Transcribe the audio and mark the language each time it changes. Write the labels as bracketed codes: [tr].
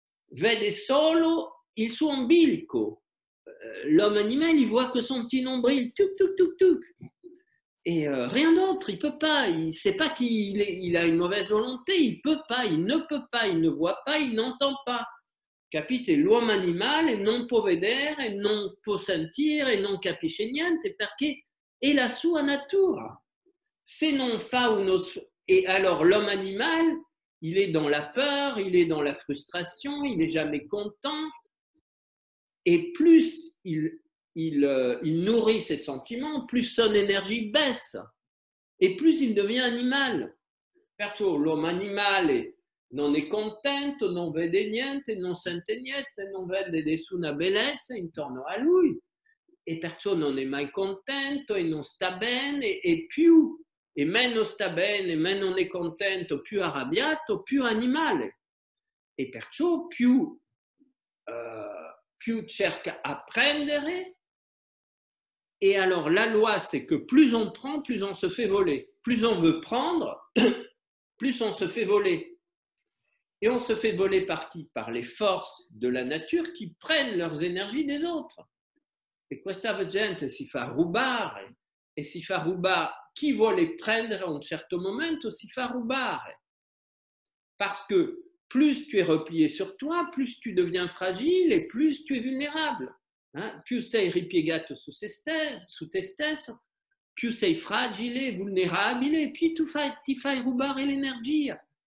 [it] Vede solo il suo ombilico. [fr] L'homme animal, il voit que son petit nombril, tuc, tuc, tuc, tuc. Et rien d'autre, il ne peut pas, il ne sait pas qu'il a une mauvaise volonté, il ne peut pas, il ne voit pas, il n'entend pas. [it] Capite? L'uomo animale non può vedere, non può sentire, non capisce niente perché è la sua natura. Se non fa [fr] et alors l'homme animal, il est dans la peur, il est dans la frustration, il n'est jamais content, et plus il nourrit ses sentiments, plus son énergie baisse, et plus il devient animal. [it] Perciò l'uomo animale non è contento, non vede niente, non sente niente, non vede nessuna bellezza intorno a lui e perciò non è mai contento e non sta bene e meno sta bene, meno è contento, più arrabbiato, più animale e perciò più cerca apprendere. [fr] Et alors, la loi, c'est que plus on prend, plus on se fait voler. Plus on veut prendre, plus on se fait voler. Et on se fait voler par qui? Par les forces de la nature qui prennent leurs énergies des autres. [it] E questa gente si fa rubare, e si fa rubare. Chi vuole prendere a un certo momento si fa rubare. [fr] Parce que plus tu es replié sur toi, plus tu deviens fragile et plus tu es vulnérable. [it] Più sei ripiegato su te stesso, più sei fragile, vulnerabile, e più ti fai rubare l'energia.